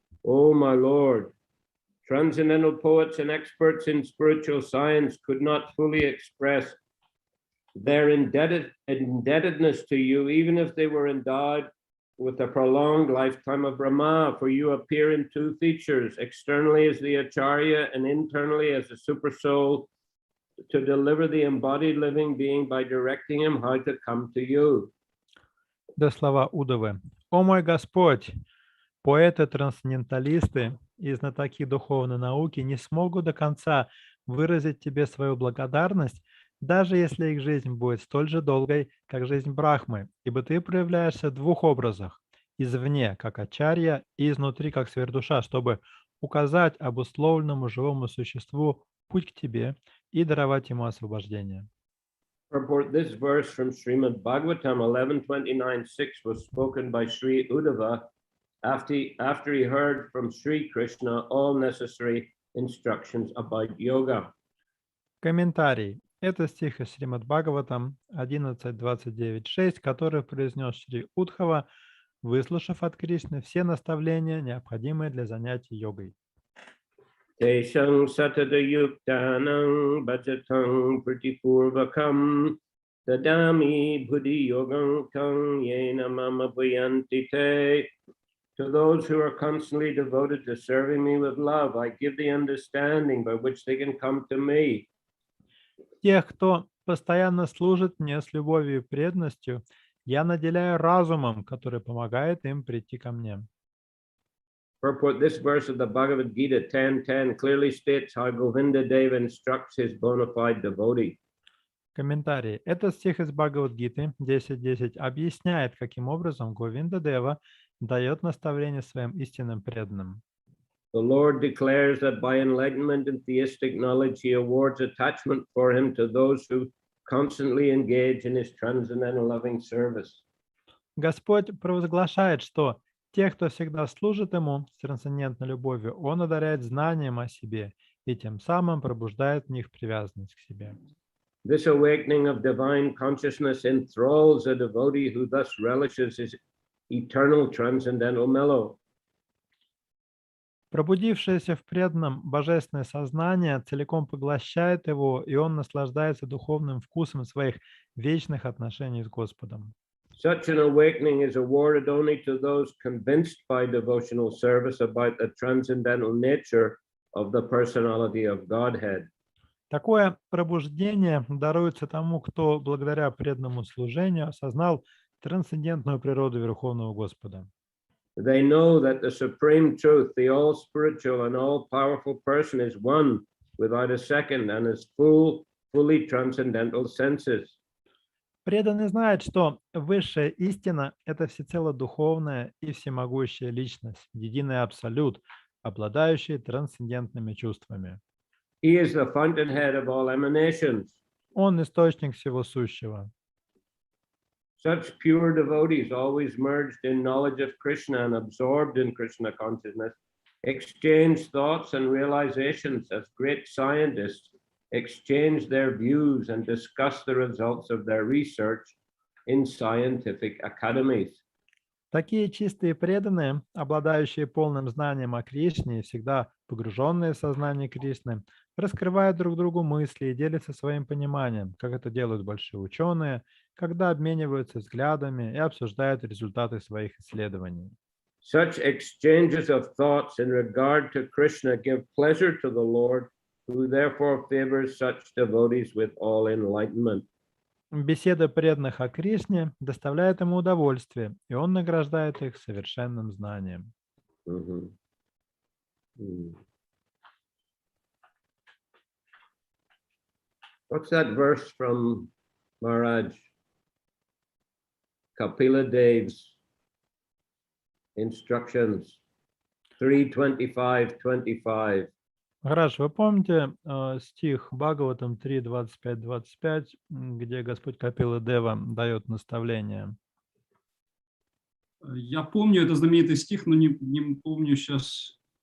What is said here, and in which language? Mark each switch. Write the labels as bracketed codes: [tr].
[en] Oh, my Lord, transcendental poets and experts in spiritual science could not fully express their indebtedness to you, even if they were endowed with a prolonged lifetime of Brahma, for you appear in two features, externally as the Acharya and internally as the Supersoul, to deliver the embodied living being by directing him how to come to you. [ru] Да слова Удавы. «О мой Господь, поэты-трансценденталисты и знатоки духовной науки не смогут до конца выразить тебе свою благодарность, даже если их жизнь будет столь же долгой, как жизнь Брахмы, ибо ты проявляешься в двух образах – извне, как Ачарья, и изнутри, как сверхдуша, чтобы указать обусловленному живому существу путь к тебе и даровать ему освобождение». [en] Purport: this verse from Srimad Bhagavatam 11:29-6 was spoken by Sri Uddhava after he heard from Sri Krishna all necessary instructions about yoga. [ru] Комментарий. Это стих из Шримад Бхагаватам 11.29.6, который произнес Шри Удхава, выслушав от Кришны все наставления, необходимые для занятий йогой. [sa] Teshang satada yuktanang bhajatang pratipurvakam dadami buddhi yogam tang yena mama bhayanti te. [en] To those who are constantly devoted to serving me with love, I give the understanding by which they can come to me. [ru] Тех, кто постоянно служит мне с любовью и преданностью, я наделяю разумом, который помогает им прийти ко мне. [en] Purport: this verse of the Bhagavad Gita 10:10 clearly states how Govinda Deva instructs his bona fide devotee. [ru] Комментарий. Этот стих из Бхагавад-гиты 10.10 объясняет, каким образом Говинда Дева дает наставление своим истинным преданным. [en] The Lord declares that by enlightenment and theistic knowledge, he awards attachment for him to those who constantly engage in his transcendental loving service. [ru] Господь провозглашает, что те, кто всегда служит Ему с трансцендентной любовью, Он одаряет знанием о себе и тем самым пробуждает в них привязанность к себе. [en] This awakening of divine consciousness enthralls a devotee who thus relishes his eternal transcendental mellow. [ru] Пробудившееся в преданном божественное сознание целиком поглощает его, и он наслаждается духовным вкусом своих вечных отношений с Господом. [en] Such an awakening is awarded only to those convinced by devotional service about the transcendental nature of the personality of Godhead. [ru] Такое пробуждение даруется тому, кто благодаря преданному служению осознал трансцендентную природу Верховного Господа. [en] They know that the supreme truth, the all-spiritual and all-powerful person is one without a second and is fully transcendental senses. [ru] Преданный знает, что высшая истина– это всецело духовная и всемогущая личность, единый абсолют, обладающий трансцендентными чувствами. [en] He is the fountainhead of all emanations. [ru] Он источник всего сущего. [en] Such pure devotees, always merged in knowledge of Krishna and absorbed in Krishna consciousness, exchange thoughts and realizations as great scientists exchange their views and discuss the results of their research in scientific academies. [ru] Такие чистые преданные, обладающие полным знанием о Кришне и всегда погруженные в сознание Кришны, раскрывают друг другу мысли и делятся своим пониманием, как это делают большие ученые, когда обмениваются взглядами и обсуждают результаты своих исследований. [en] Such exchanges of thoughts in regard to Krishna give pleasure to the Lord, who therefore favors such devotees with all enlightenment. [ru] Беседа преданных о Кришне доставляет ему удовольствие, и он награждает их совершенным знанием. [en] What's that verse from Maharaj Kapila Dev's instructions? 3:25-25. [ru] Гараш, вы помните стих Бхагаватам 3:25-25, где Господь Капила Дева дает наставление? Я помню, это знаменитый стих, но не помню сейчас.